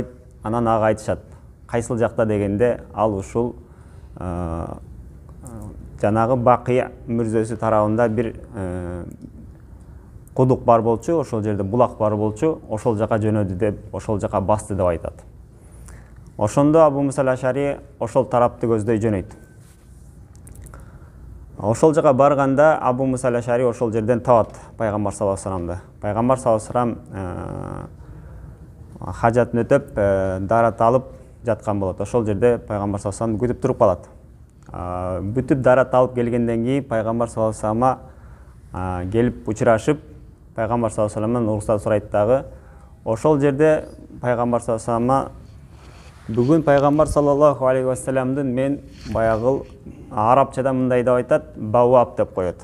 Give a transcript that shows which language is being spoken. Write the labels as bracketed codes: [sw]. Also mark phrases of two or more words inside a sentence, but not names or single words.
[ky] Анан ага айтышат, кайсыл жакта дегенде, ал ушул жанагы Бакый мүрзөсү тарабында бир кудук бар болчу, ошол жерде булак бар болчу, ошол жака жөнөдү деп, ошол жака басты деп айтат. Ошондо Абу Муса аль-Ашари ошол тарапты көздөй жөнөйт. Ошол жака барганда Абу Муса аль-Ашари ошол жерден табат пайгамбар [ar] صلى الله عليه وسلم. [ky] Пайгамбар [ar] صلى الله عليه وسلم [ky] хажатын өтөп, дарат алып жаткан болот. Ошол жерде пайгамбар [ar] صلى الله عليه وسلم [ky] күтүп туруп калат. Бүтүп дарат алып келгенден кийин пайгамбар [ar] صلى الله عليه وسلم [ky] келип учурашып, пайгамбар [ar] صلى الله عليه وسلم [ky] уруксат сурайт дагы. Ошол жерде пайгамбар [ar] صلى الله عليه وسلم [ky] бүгүн пайгамбар [ar] صلى الله عليه وسلم [ky] мен баягы арабчада мындай деп айтат, баваб деп коет.